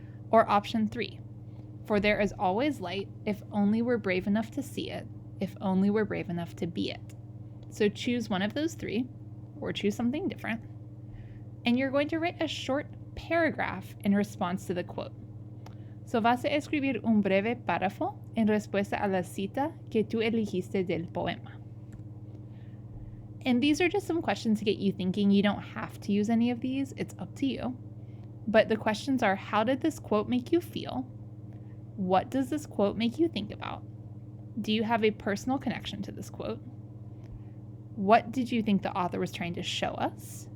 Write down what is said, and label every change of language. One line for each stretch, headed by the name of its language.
English: Or option 3, for there is always light, if only we're brave enough to see it, if only we're brave enough to be it. So choose one of those 3, or choose something different, and you're going to write a short paragraph in response to the quote.
Spanish: So vas a escribir un breve párrafo en respuesta a la cita que tú elegiste del poema.
English: And these are just some questions to get you thinking. You don't have to use any of these, it's up to you. But the questions are: how did this quote make you feel? What does this quote make you think about? Do you have a personal connection to this quote? What did you think the author was trying to show us?